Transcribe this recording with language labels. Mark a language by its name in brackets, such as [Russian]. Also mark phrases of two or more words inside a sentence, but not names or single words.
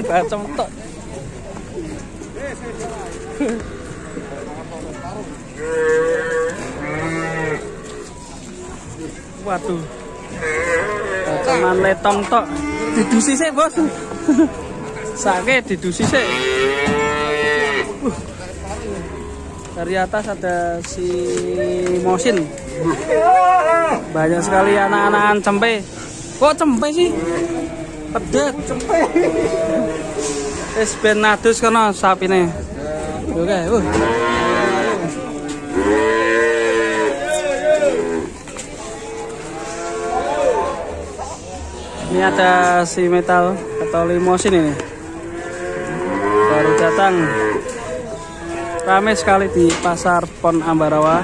[Javanese] bacem tok. Waduh. Cuman letong tok. Didusi sik, Bos. Sake didusi sik. [Indonesian] Dari atas ada si Mosin. Banyak sekali anak-anakan cempe. [Javanese] Kok cempe sih? Pedet cempe. Wis ben nadus kono sapine. [Indonesian] Oke, Ini ada si metal atau limosin ini. Baru datang. Ramai sekali di pasar Pon Ambarawa.